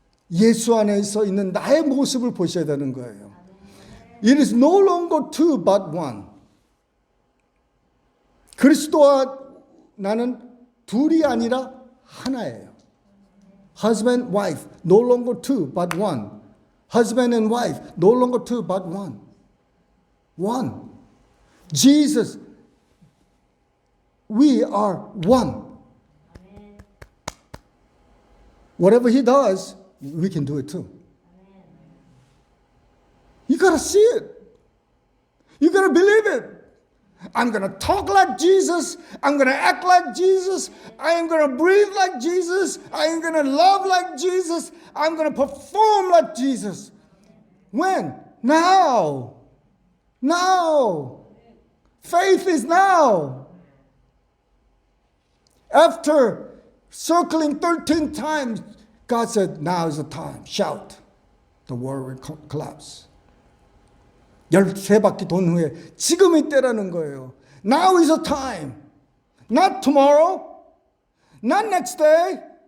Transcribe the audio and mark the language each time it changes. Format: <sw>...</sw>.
<ko>예수 안에서 있는 나의 모습을 보셔야 되는 거예요.</ko> <en>It is no longer two but one.</en> <ko>그리스도와 나는 둘이 아니라 하나예요.</ko> <en>Husband, wife, no longer two but one. Husband and wife, no longer two but one. One. Jesus, we are one. Whatever He does, we can do it too. You got to see it. You got to believe it. I'm going to talk like Jesus. I'm going to act like Jesus. I am going to breathe like Jesus. I am going to love like Jesus. I'm going to perform like Jesus. When? Now. Now. Faith is now. After circling 13 times, God said, now is the time. Shout. The world will collapse.</en> <ko>13바퀴 돈 후에 지금이 때라는 거예요.</ko> <en>Now is the time. Not tomorrow. Not next day.</en>